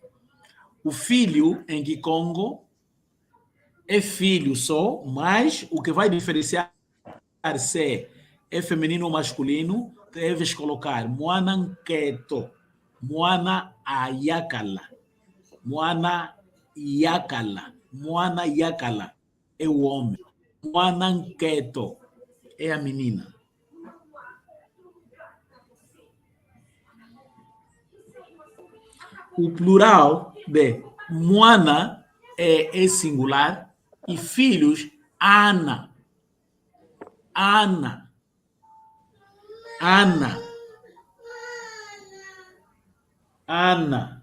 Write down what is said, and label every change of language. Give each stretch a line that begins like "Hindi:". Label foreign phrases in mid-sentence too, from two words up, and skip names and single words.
Portuguese: O filho em Kikongo é filho só, mas o que vai diferenciar se é feminino ou masculino, deves colocar
Kongo: Moana Nketo, Moana Ayakala, Moana Yakala. Mwana yakala
Portuguese: é o homem.
Kongo: Mwana nketo
Portuguese: é a menina. O plural de mwana é singular e filhos, Ana. Ana. Ana. Ana.